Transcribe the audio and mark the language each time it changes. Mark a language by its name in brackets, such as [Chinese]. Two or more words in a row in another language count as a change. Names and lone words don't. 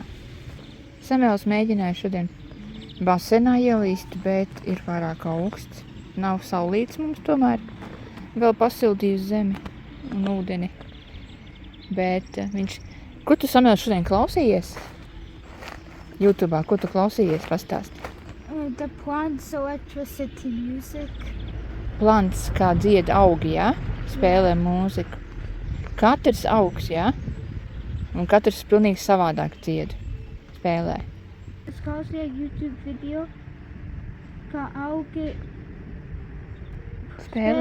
[Latvian] Samuels mēģināja šodien basenā ielīst, bet ir pārāk augsts. Nav saulīts mums tomēr. Vēl pasildījis zemi un ūdeni. Bet viņš... Ko tu, Samuels, šodien klausījies? YouTube'ā, ko tu klausījies? Pastāsti. [English] The plants electricity music. [Latvian] Plants, kā dzied augi, jā? Spēlē mūziku. Katrs augs, jā? Un katrs pilnīgi savādāk dzied. Spēlē. Es klausījos YouTube video, kā augi Spēlē.